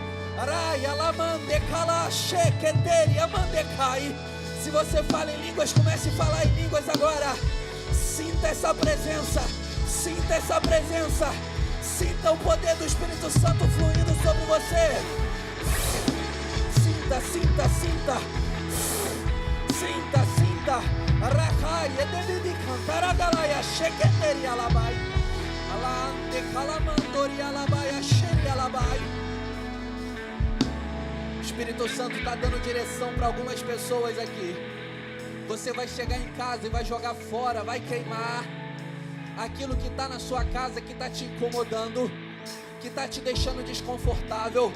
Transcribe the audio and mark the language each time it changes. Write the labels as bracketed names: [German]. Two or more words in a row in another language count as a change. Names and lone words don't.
[Portuguese] Se você fala em línguas, comece a falar em línguas agora. Sinta essa presença, sinta essa presença. Sinta o poder do Espírito Santo fluindo sobre você. Sinta, sinta, sinta. Sinta, sinta. Aracai, edebidi cantar a galaia, chequeteri alabai. Alande calamandori alabai, acheri alabai. O Espírito Santo está dando direção para algumas pessoas aqui. Você vai chegar em casa e vai jogar fora, vai queimar aquilo que está na sua casa, que está te incomodando, que está te deixando desconfortável.